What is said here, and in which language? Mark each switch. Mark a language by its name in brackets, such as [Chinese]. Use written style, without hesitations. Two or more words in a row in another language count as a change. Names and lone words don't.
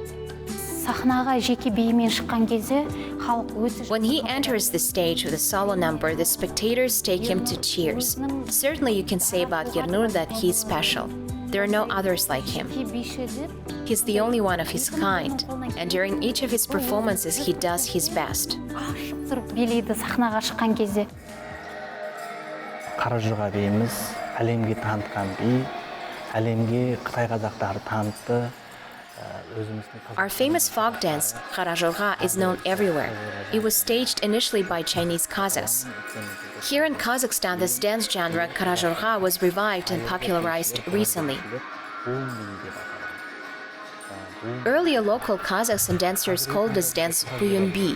[English] When he enters the stage with a solo number, the spectators take him to cheers. Certainly you can say about Ernur that he's special. There are no others like him. He's the only one of his kind, and during each of his performances he does his best. [Kazakh] Қаражорға дейміз, әлемге танытқан би, әлемге Қытай қазақтары танытты. [English] Our famous folk dance, Қаражорға, is known everywhere. It was staged initially by Chinese Kazakhs. Here in Kazakhstan, this dance genre, Қаражорға, was revived and popularized recently. Earlier, local Kazakhs and dancers called this dance Buyunbi.